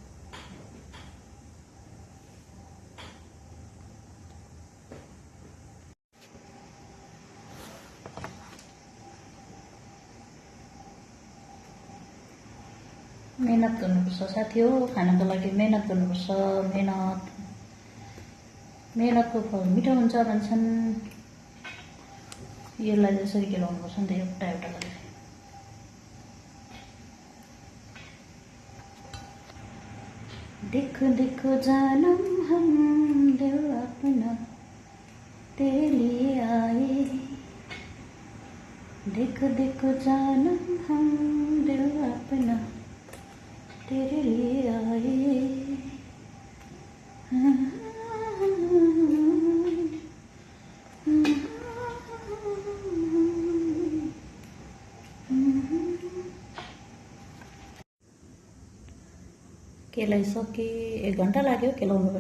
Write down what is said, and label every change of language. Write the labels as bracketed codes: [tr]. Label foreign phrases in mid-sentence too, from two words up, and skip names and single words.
[ne] मेहनत गर्नुपर्छ साथी हो। खानको लागि मेहनत गर्नुपर्छ। मेहनतको फल मिठो हुन्छ भन्छन्। यसलाई जसरी केलाउनुपर्छ नि त एउटा एउटा गरेर। [hi] देखो देखो जानम हम दिल अपना तेरे लिए आए। देखो देखो जानम हम दिल अपना तेरे लिए आए। [ne] केलाइसके 1 घण्टा लाग्यो केलाउनु पनि।